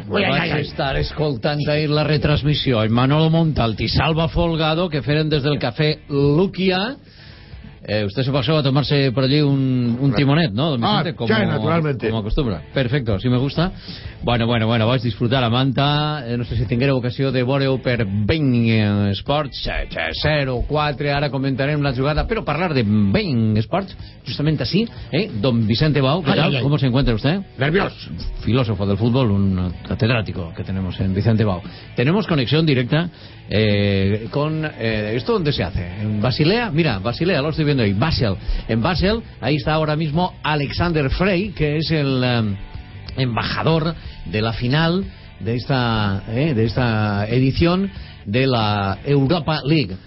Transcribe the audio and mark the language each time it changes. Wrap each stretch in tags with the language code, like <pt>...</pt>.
<ca>Bueno, vaig estar escoltant ahir la retransmissió. En Manolo Montalt i Salva Folgado, que feren des del cafè Lúquia.</ca> <es>Usted se pasó a tomarse por allí un timonet, ¿no? Don Vicente, como acostumbra. Perfecto, si me gusta.</es> <ca>Bueno, vaig disfrutar la manta. No sé si tingueu ocasió de voreu per Bein Sports. 0-4, ara comentarem la jugada. Però parlar de Bein Sports, justament així, Don Vicente Bau,</ca> <es>¿qué tal? ¿Cómo se encuentra usted? Nervios. Filósofo del fútbol, un catedrático que tenemos en Vicente Bau. Tenemos conexión directa con ¿esto dónde se hace? ¿En Basilea? Mira, Basilea, lo estoy viendo ahí. Basel. En Basel, ahí está ahora mismo Alexander Frey, que es el embajador de la final de esta edición de la Europa League.</es>